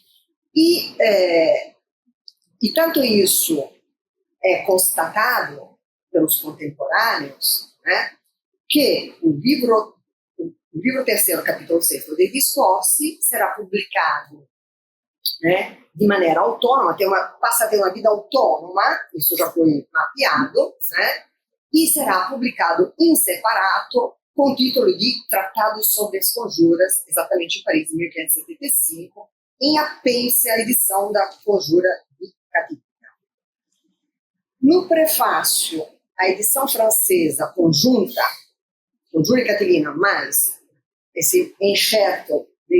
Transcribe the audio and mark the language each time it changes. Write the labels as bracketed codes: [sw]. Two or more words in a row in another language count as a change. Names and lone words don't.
[pt] E tanto isso é constatado pelos contemporâneos, né, que o livro terceiro, capítulo 6 dei Discorsi será publicado, né, de maneira autônoma, passa a ter uma vida autônoma, isso já foi mapeado, né, e será publicado [it] in separato [pt] com o título de Tratado sobre as Conjuras, exatamente em Paris, em 1575, em apêndice à edição da Conjura de Catilina. No prefácio, a edição francesa conjunta, Conjura e Catilina, mais esse enxerto dei